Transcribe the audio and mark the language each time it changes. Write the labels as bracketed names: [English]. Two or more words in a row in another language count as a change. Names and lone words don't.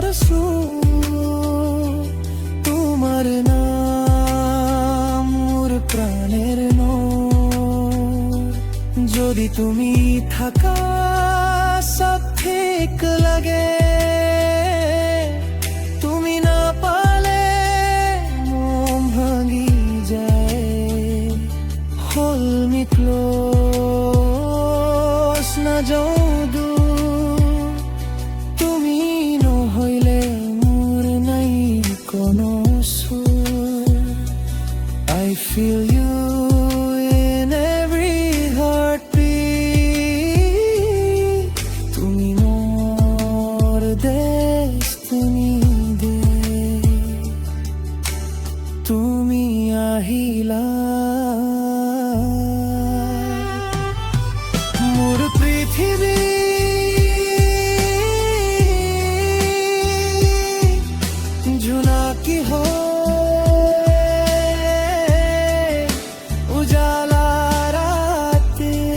[Bangla] সুৰ তোমার নাম মোর প্রাণের নূর যদি তুমি থাকা সব ঠিক লাগে [Assamese] তুমি না পালে মন ভাঙি যায় [English] hold me close [Assamese] না যাও তুমি নহইলে মোৰ নাই কোনো সুৰ [English] I feel you in every heartbeat [Assamese] তুমি মোৰ destiny তুমি আহিলা মোৰ পৃথিৱী জোনাকী হৈ উজালা ৰাতি